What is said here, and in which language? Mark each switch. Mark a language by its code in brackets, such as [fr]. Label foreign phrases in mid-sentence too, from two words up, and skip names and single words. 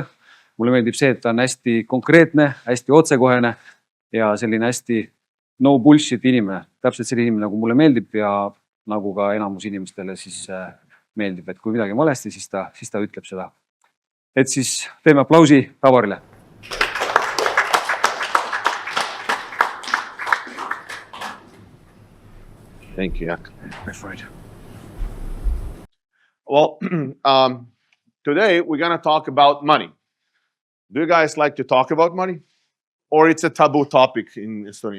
[et] Mulle meeldib see, et ta on hästi konkreetne, hästi otsekohene ja selline hästi [en] no bullshit [et] inimene. Täpselt selline inimene, nagu mulle meeldib ja nagu ka enamus inimestele siis meeldib, et kui midagi valesti, siis ta ütleb seda. Et siis teeme aplausi Davorile. [en] Thank you, Jaak. Well, today we're going to talk about money. Do you guys like to talk about money? Or it's a taboo topic in Estonia?